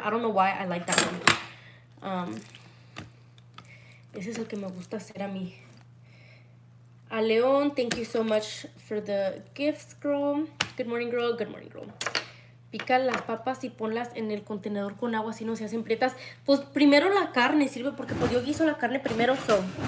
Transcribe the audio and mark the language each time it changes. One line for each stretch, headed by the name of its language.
English: I don't know why I like that one.
Spanish: Ese es el que me gusta hacer a mí.
English: A León, thank you so much for the gifts, girl. Good morning, girl. Good morning, girl.
Spanish: Pica las papas y ponlas en el contenedor con agua, así no se hacen prietas. Pues primero la carne sirve porque pues yo guiso la carne primero, so